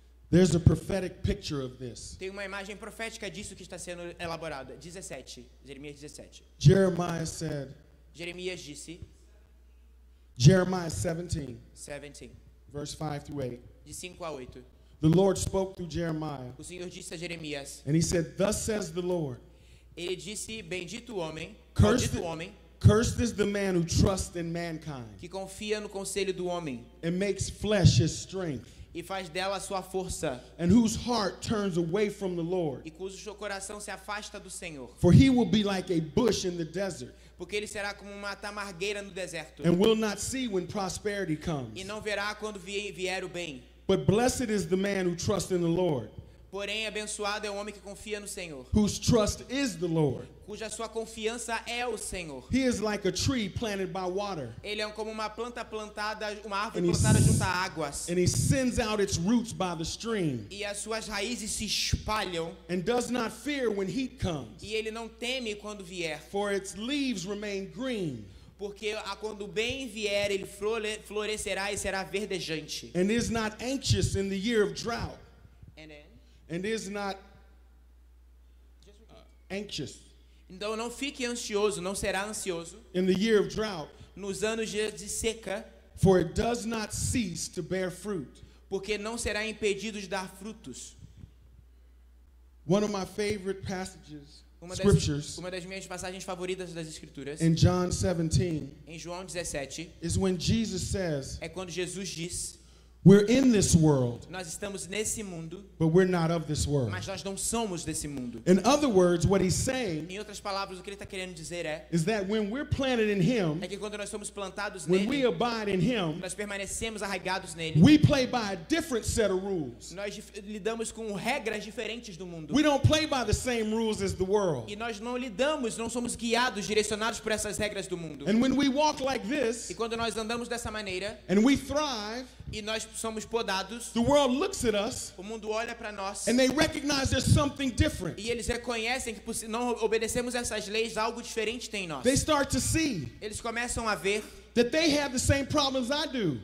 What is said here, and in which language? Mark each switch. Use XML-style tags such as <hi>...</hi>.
<en>there's a prophetic picture of this.</en> <pt>tem uma imagem profética disso que está sendo elaborada. 17, Jeremias 17.</pt> <en>Jeremiah said,</en> <pt>Jeremias disse,</pt> <en>Jeremiah 17,</en> <pt>17,</pt> <en>verse 5 through 8.</en> <pt>de 5 a 8.</pt> <en>The Lord spoke through Jeremiah,</en> <pt>O Senhor disse a Jeremias,</pt> <en>and he said, thus says the Lord,</en> <pt>ele disse, bendito o homem,</pt> <en>Cursed,</en> <pt>maldito o homem,</pt> <en>cursed is the man who trusts in mankind</en> <pt>que confia no conselho do homem</pt> <en>and makes flesh his strength,</en> <pt>e faz dela a sua força,</pt> <en>and whose heart turns away from the Lord.</en> <pt>e cujo seu coração se afasta do Senhor.</pt> <en>For he will be like a bush in the desert,</en> <pt>Porque ele será como uma tamargueira no deserto,</pt> <en>and will not see when prosperity</en> <pt>e</pt> <en>comes.</en> <pt>não verá quando vier o bem.</pt> <en>But blessed is the man who trusts in the Lord,</en> <pt>Porém, abençoado é o homem que confia no Senhor,</pt> <en>whose trust is the Lord.</en> <pt>cuja sua confiança é o Senhor.</pt> <en>He is like a tree planted by water,</en> <pt>Ele é como uma planta plantada, uma árvore</pt> <en>And he</en> <pt>plantada</pt> <en>s-</en> <pt>junto a águas,</pt> <en>and he sends out its roots by the stream,</en> <pt>e as suas raízes se espalham,</pt> <en>and does not fear when heat comes,</en> <pt>e ele não teme quando vier,</pt> <en>for its leaves remain green,</en> <pt>porque quando o bem vier, ele florescerá e será verdejante.</pt> <en>and is not anxious in the year of drought, And then- and is not anxious</en> <pt>Então não fique ansioso, não será ansioso</pt> <en>in the year of drought,</en> <pt>nos anos de seca,</pt> <en>for it does not cease to bear fruit.</en> <pt>porque não será impedido de dar frutos.</pt> <en>One of my favorite passages,</en> <pt>Uma</pt> <en>scriptures,</en> <pt>das minhas passagens favoritas das Escrituras,</pt> <en>in John 17,</en> <pt>em João 17,</pt> <en>is when Jesus says,</en> <pt>é quando Jesus diz:</pt> <en>We're in this world,</en> <pt>Nós estamos nesse mundo,</pt> <en>but we're not of this world.</en> <pt>mas nós não somos desse mundo.</pt> <en>In other words, what he's saying</en> <pt>Em outras palavras, o que ele está querendo dizer</pt> <en>is that when we're planted in him,</en> <pt>é que quando nós somos plantados</pt> <en>when we</en> <pt>nele,</pt> <en>abide in him,</en> <pt>nós permanecemos arraigados nele.</pt> <en>we play by a different set of rules.</en> <pt>Nós lidamos com regras diferentes do mundo.</pt> <en>We don't play by the same rules as the world.</en> <pt>E nós não somos guiados, direcionados por essas regras do mundo.</pt> <en>And when we walk like this</en> <pt>E quando nós andamos dessa maneira</pt> <en>and we thrive,</en> <pt>e nós somos podados,</pt> <en>the world looks at us</en> <pt>o mundo olha para nós</pt> <en>and they recognize there's something different.</en> <pt>e eles reconhecem que por não obedecemos essas leis, algo diferente tem em nós.</pt> <en>They start to see</en> <pt>Eles começam a ver</pt> <en>that they have the same problems I do,</en>